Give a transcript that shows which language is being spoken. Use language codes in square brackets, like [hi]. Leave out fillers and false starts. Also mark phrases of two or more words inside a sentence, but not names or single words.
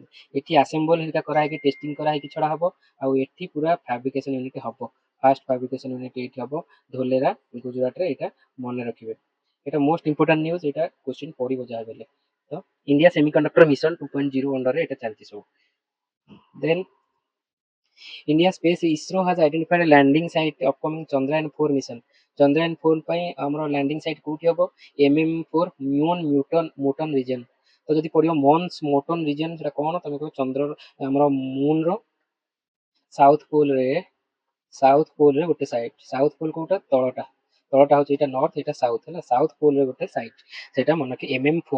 [or] ଏଠି ଆସେମ୍ବଲ ହେରିକା କରାହେଇକି ଟେଷ୍ଟିଂ କରାହେଇକି ଛଡା ହବ, ଆଉ ଏଠି ପୁରା [en] fabrication unit [or] ହବ, [en] first fabrication unit [or] ଏଇଠି ହବ ଧୋଲେରା ଗୁଜୁରାଟରେ, ଏଇଟା ମନେ ରଖିବେ। ଏଇଟା [en] most important news, [or] ଏଇଟା କ୍ୱେଶ୍ଚିନ୍ ପଡିବ ଯାହା ହେଲେ। ତ ଇଣ୍ଡିଆ ସେମିକଣ୍ଡକ୍ଟର ମିଶନ 2.0 ଅଣ୍ଡରରେ ଏଇଟା ଚାଲିଛି ସବୁ। [en] ଦେନ୍ India Space ISRO has identified a landing site upcoming Chandrayaan-4 mission. [or] Chandrayaan-4 ପାଇଁ ଆମର [en] landing site [or] କୋଉଠି ହବ, MM4 ମ୍ୟୁନ୍ ମୋଟନ ରିଜନ। ତ ଯଦି ପଡିବ ମନ୍ସ ମୋଟନ ରିଜନ ସେଟା କଣ, ତମେ କହିବ ଚନ୍ଦ୍ରର ଆମର ମୁନର [en] south poleରେ [or] ଗୋଟେ ସାଇଟ୍, [en] south pole [or] କୋଉଟା ତଳଟା, ତଳଟା ହଉଛି ଏଇଟା ନର୍ଥ, ଏଇଟା ସାଉଥ ହେଲା, [en] south poleରେ [or] ଗୋଟେ ସାଇଟ୍, ସେଇଟା ମନେ ରଖି MM4।